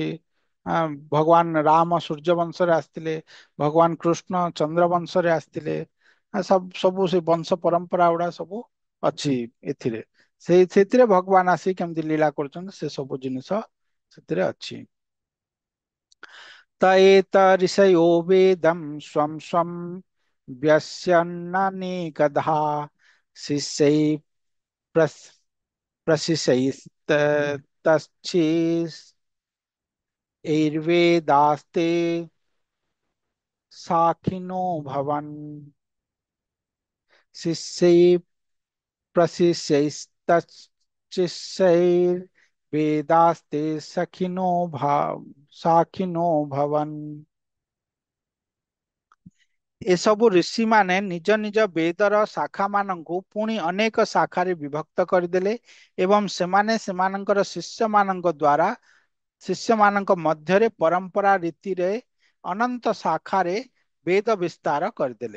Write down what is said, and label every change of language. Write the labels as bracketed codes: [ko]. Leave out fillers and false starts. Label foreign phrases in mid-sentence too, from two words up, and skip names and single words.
[or] ଆ, ଭଗବାନ ରାମ ସୂର୍ଯ୍ୟ ବଂଶରେ ଆସିଥିଲେ, ଭଗବାନ କୃଷ୍ଣ ଚନ୍ଦ୍ର ବଂଶରେ ଆସିଥିଲେ। ସବୁ ସେ ବଂଶ ପରମ୍ପରା ଗୁଡା ସବୁ ଅଛି ଏଥିରେ। ସେଥିରେ ଭଗବାନ ଆସି କେମିତି ଲୀଳା କରୁଛନ୍ତି ସେ ସବୁ ଜିନିଷ ସେଥିରେ ଅଛି। [sa] त एतऋषयो वेदं स्वं स्वं व्यस्यन्ननेकधा शिष्यैः प्रस- प्रशिक्षैस्तच्छिष्यैर्वेदास्ते साखिनो भवन्। शिष्यैः प्रशिष्यैस्तच्छिष्यैर्वेदास्ते साखिनो भवन्। [or] ଏସବୁ ଋଷିମାନେ ନିଜ ନିଜ ବେଦର ଶାଖା ମାନଙ୍କୁ ପୁଣି ଅନେକ ଶାଖାରେ ବିଭକ୍ତ କରିଦେଲେ ଏବଂ ସେମାନେ ସେମାନଙ୍କର ଶିଷ୍ୟମାନଙ୍କ ଦ୍ୱାରା, ଶିଷ୍ୟମାନଙ୍କ ମଧ୍ୟରେ ପରମ୍ପରା ରୀତିରେ ଅନନ୍ତ ଶାଖାରେ ବେଦ ବିସ୍ତାର କରିଦେଲେ।